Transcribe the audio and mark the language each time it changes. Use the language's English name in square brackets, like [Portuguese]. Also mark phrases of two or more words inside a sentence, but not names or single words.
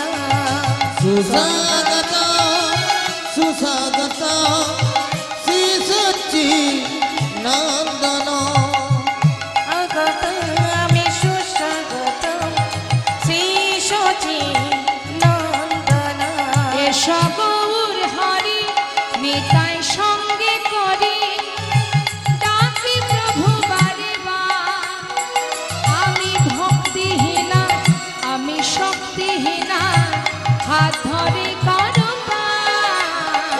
[Sanskrit] सुस्वागतं सुस्वागतं श्री सच्चिदानंदना स्वागतं सुस्वागतं श्री सच्चिदानंदना [Bangla] এসো গৌর হরি নিতাই সঙ্গে করি ডাকি প্রভু বারে বার আমি ভক্তিহীনা আমি শক্তিহীনা হাত ধরে করো পার।